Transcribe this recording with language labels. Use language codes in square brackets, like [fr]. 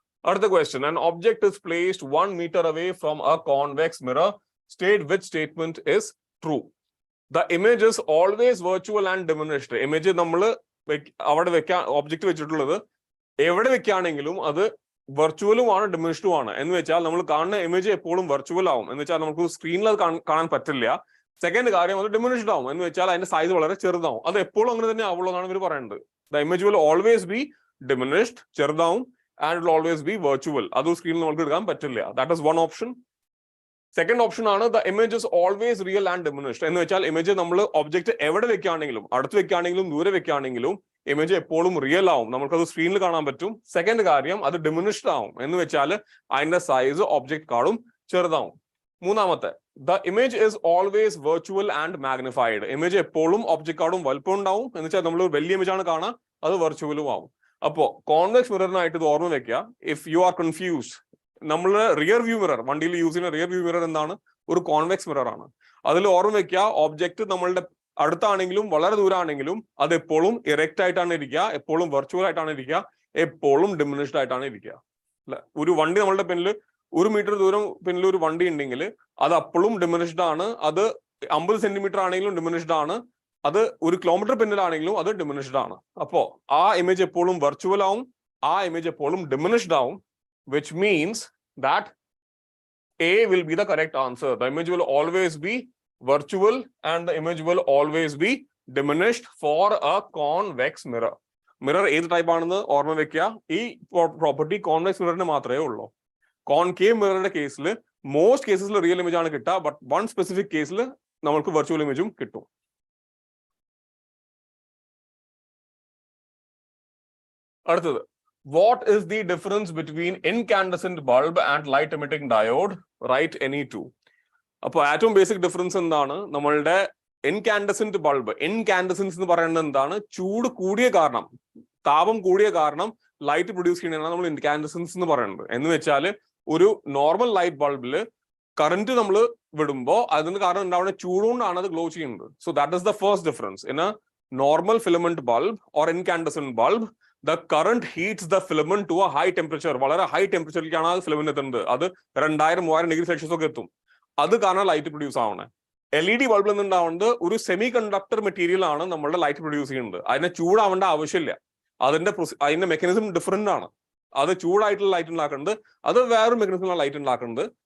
[ml] അടുത്ത question, [en] an object is placed 1 meter away from a convex mirror. State which statement is true. The image is always virtual and diminished. [ml] Image നമ്മൾ അവിടെ വെക്കാൻ object വെച്ചിട്ടുള്ളത് എവിടെ വെക്കുകയാണെങ്കിലും അത് വെർച്വലും ആണ് ഡിമിനിഷ്ഡും ആണ്. എന്ന് വെച്ചാൽ നമ്മൾ കാണുന്ന ഇമേജ് എപ്പോഴും വെർച്വൽ ആവും, എന്ന് വെച്ചാൽ നമുക്ക് സ്ക്രീനിൽ അത് കാണാൻ പറ്റില്ല. സെക്കൻഡ് കാര്യം, അത് ഡിമിനിഷ്ഡ് ആവും, എന്ന് വെച്ചാൽ അതിന്റെ സൈസ് വളരെ ചെറുതാവും. അത് എപ്പോഴും അങ്ങനെ തന്നെ ആവുള്ളൂ എന്നാണ് ഇവർ പറയുന്നത്. [en] the image will always be diminished, [ml] ചെറുതാവും, [en] and it will always be virtual. [ml] അത് സ്ക്രീനിൽ നമുക്ക് എടുക്കാൻ പറ്റില്ല. [en] That is one option. [ml] Second option ആണ് [en] the image is always real and diminished. [ml] എന്ന് വെച്ചാൽ ഇമേജ് നമ്മൾ ഒബ്ജക്റ്റ് എവിടെ വെക്കുകയാണെങ്കിലും, അടുത്ത് വെക്കുകയാണെങ്കിലും ദൂരെ വെക്കുകയാണെങ്കിലും ഇമേജ് എപ്പോഴും റിയൽ ആവും, നമുക്കത് സ്ക്രീനിൽ കാണാൻ പറ്റും. സെക്കൻഡ് കാര്യം, അത് ഡിമിനിഷ്ഡ് ആവും, എന്ന് വെച്ചാൽ അതിന്റെ സൈസ് ഒബ്ജക്റ്റ് കാളും ചെറുതാവും. മൂന്നാമത്തെ, [en] the image is always virtual and magnified. [ml] Image എപ്പോഴും ഒബ്ജക്റ്റ് കാളും വലുപ്പം ഉണ്ടാവും, എന്ന് വെച്ചാൽ നമ്മൾ വലിയ ഇമേജ് ആണ് കാണാൻ, അത് വെർച്വലും ആവും. അപ്പോ കോൺവെക്സ് മിററിനായിട്ട് ഇത് ഓർമ്മ വെക്കുക. [en] if you are confused, [ml] നമ്മൾ റിയർ വ്യൂ മിറർ വണ്ടിയിൽ യൂസ് ചെയ്യുന്ന റിയർ വ്യൂ മിറർ എന്താണ്, ഒരു കോൺവെക്സ് മിറർ ആണ്. അതിൽ ഓർമ്മ വെക്കുക, ഒബ്ജക്റ്റ് നമ്മളുടെ അടുത്താണെങ്കിലും വളരെ ദൂരമാണെങ്കിലും അത് എപ്പോഴും ഇറക്റ്റ് ആയിട്ടാണ് ഇരിക്കുക, എപ്പോഴും വെർച്വൽ ആയിട്ടാണ് ഇരിക്കുക, എപ്പോഴും ഡിമിനിഷ്ഡ് ആയിട്ടാണ് ഇരിക്കുക. അല്ലെ, ഒരു വണ്ടി നമ്മളുടെ പിന്നിൽ 1 മീറ്റർ ദൂരം പിന്നിൽ ഒരു വണ്ടി ഉണ്ടെങ്കിൽ അത് അപ്പോഴും ഡിമിനിഷ്ഡ് ആണ്. അത് 50 സെന്റിമീറ്റർ ആണെങ്കിലും ഡിമിനിഷ്ഡ് ആണ്. അത് 1 കിലോമീറ്റർ പിന്നിലാണെങ്കിലും അത് ഡിമിനിഷ്ഡ് ആണ്. അപ്പോ ആ ഇമേജ് എപ്പോഴും വെർച്വൽ ആവും, ആ ഇമേജ് എപ്പോഴും ഡിമിനിഷ്ഡ് ആവും, [en] which means that A will be the correct answer. The image will always be virtual and the image will always be diminished for a convex mirror. [ml] Mirror ഏത് type ആണെന്ന് ഓർമ്മ വെക്കുക. ഈ property convex മിററിന് മാത്രമേ ഉള്ളൂ. Concave മിററിന്റെ കേസിൽ most കേസസിൽ real image ആണ് കിട്ടുക, ബട്ട് വൺ സ്പെസിഫിക് കേസിൽ നമുക്ക് വെർച്വൽ ഇമേജും കിട്ടും. അടുത്തത്, [en] what is the difference between incandescent bulb and light emitting diode? Write any two. [ml] അപ്പോൾ ഏറ്റവും ബേസിക് ഡിഫറൻസ് എന്താണ്, നമ്മളുടെ ഇൻകാൻഡസെന്റ് ബൾബ്, ഇൻകാൻഡസൻസ് എന്ന് പറയുന്നത് എന്താണ്, ചൂട് കൂടിയ കാരണം, താപം കൂടിയ കാരണം ലൈറ്റ് പ്രൊഡ്യൂസ് ചെയ്യുന്നതാണ് നമ്മൾ ഇൻകാൻഡസൻസ് എന്ന് പറയുന്നത്. എന്ന് വെച്ചാൽ ഒരു നോർമൽ ലൈറ്റ് ബൾബില് കറന്റ് നമ്മൾ വിടുമ്പോൾ അതിന് കാരണം ഉണ്ടാവുന്ന ചൂടുകൊണ്ടാണ് അത് ഗ്ലോ ചെയ്യുന്നത്. [en] So that is the first difference. In a normal filament bulb or incandescent bulb, the current heats the filament to a high temperature. [ml] വളരെ ഹൈ ടെമ്പറേച്ചറിലേക്കാണ് ആ ഫിലമെന്റ് എത്തുന്നത്. അത് 2000-3000 ഡിഗ്രി സെൽഷ്യസ് ഒക്കെ എത്തും. അത് കാരണം ലൈറ്റ് പ്രൊഡ്യൂസ് ആവണേ. LED ബൾബിൽ നിന്നുണ്ടാവുന്നത് ഒരു സെമി കണ്ടക്ടർ മെറ്റീരിയൽ ആണ് നമ്മളുടെ ലൈറ്റ് പ്രൊഡ്യൂസ് ചെയ്യുന്നത്. അതിനെ ചൂടാവേണ്ട ആവശ്യമില്ല. അതിന്റെ മെക്കാനിസം ഡിഫറെന്റ് ആണ്. അത് ചൂടായിട്ടുള്ള ലൈറ്റ് ഉണ്ടാക്കുന്നത്, അത് വേറൊരു മെക്കാനിസമാണ് ലൈറ്റ് ഉണ്ടാക്കുന്നത്.